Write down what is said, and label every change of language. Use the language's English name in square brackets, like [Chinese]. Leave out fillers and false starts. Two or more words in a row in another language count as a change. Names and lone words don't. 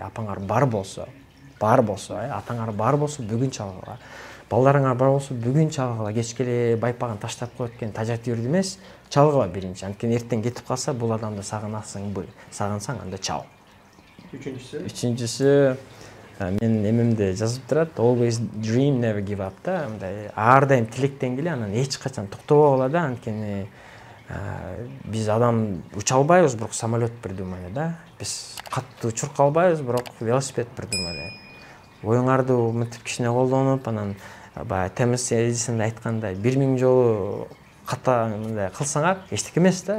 [Kyrgyz] Апаңар бар болсо, атаңар бар болсо бүгүн чалгыла. Балдарыңар бар болсо бүгүн чалгыла, кечке эле байпагын таштап коет экен, тажат жүрдү эмес, чалгыла биринчи. Анткени эртең кетип калса, бул адамды сагынсаң, анда чал. Үчүнчүсү мен эмемде жазып турат, [English] always dream, never give up да. [Kyrgyz] Мындай ар дайым тилектен келе, анан эч качан токтобогула да. Анткени биз адам уча албайбыз, бирок самолет придумали да. Биз катты учурка албайбыз, бирок велосипед придумали. Оюңарды мынтип кичине колдонуп, анан баягы Томас Эдисон айткандай 1000 жолу ката мындай кылсаңар эчтеке эмес да.